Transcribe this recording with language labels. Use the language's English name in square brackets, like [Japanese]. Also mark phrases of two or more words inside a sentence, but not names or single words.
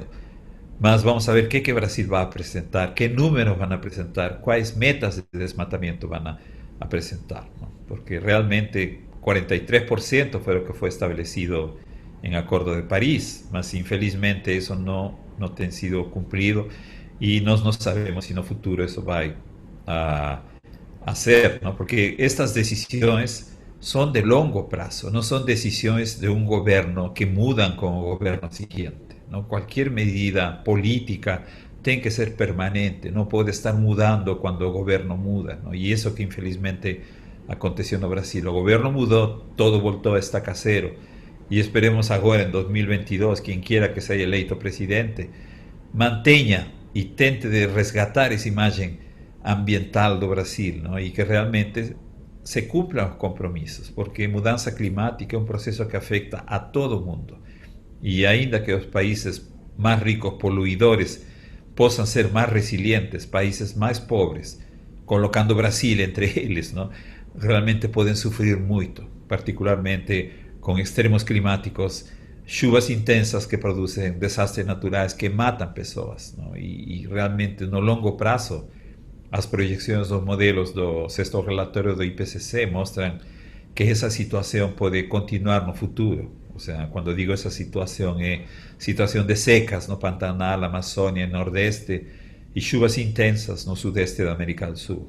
[Portuguese] Mas vamos a ver que o Brasil vai apresentar, que números vão apresentar, quais metas de desmatamento vão apresentar. Não? Porque realmente 43% foi o que foi estabelecido em Acordo de Paris, mas infelizmente isso não tem sido cumprido e nós não sabemos se no futuro isso vai a, a ser, [Spanish] ¿no? Porque estas decisiones son de longo plazo, no son decisiones de un gobierno que mudan con el gobierno siguiente, ¿no? Cualquier medida política tiene que ser permanente, no puede estar mudando cuando el gobierno muda, ¿no? Y eso que infelizmente aconteció en Brasil. El gobierno mudó, todo voltó a estar casero. Y esperemos ahora en 2022, quien quiera que sea eleito presidente, mantenha y [Portuguese] tente de resgatar [Spanish] esa imagen ambiental do Brasil, ¿no? Y que realmente se cumplan los compromisos, porque mudanza climática es un proceso que afecta a todo el mundo. Y ainda que los países más ricos, poluidores, puedan ser más resilientes, países más pobres, colocando Brasil entre ellos, ¿no? Realmente pueden sufrir mucho, particularmente con extremos climáticos, chuvas intensas que producen desastres naturales que matan personas, ¿no? [Portuguese] Y realmente no longo prazo as projeções dos modelos do sexto relatório do IPCC mostram que essa situação pode continuar no futuro. Ou seja, quando digo essa situação, é situação de secas no Pantanal, Amazônia, Nordeste e chuvas intensas no Sudeste da América do Sul.